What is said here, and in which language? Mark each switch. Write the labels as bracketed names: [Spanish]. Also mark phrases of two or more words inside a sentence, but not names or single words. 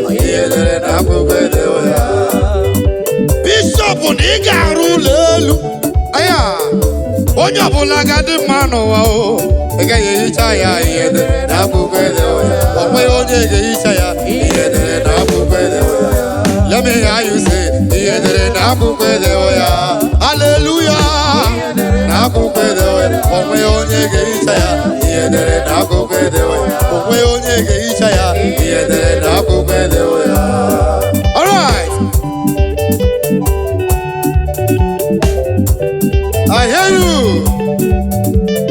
[Igbo] Ihe edere n'akwụkwọ edewo ya. Bishọp, na ị ga-arụ ụlọ elu. Aya, onye ọbụla ga-adị mma n'ụwa o, ị gaghị ehicha ya ihe edere n'akwụkwọ edewo ya. O nweghị onye ga-ehicha ya ihe edere n'akwụkwọ edewo ya. [English] Let me hear you say, [Igbo] ihe edere n'akwụkwọ edewo ya. Hallelujah. N'akwụkwọ edewo ya. O nweghị onye ga-ehicha ya ihe edere n'akwụkwọ edewo ya. O nweghị onye ga-ehicha ya ihe edere n'akwụkwọ edewo ya. [English] All right. I hear you.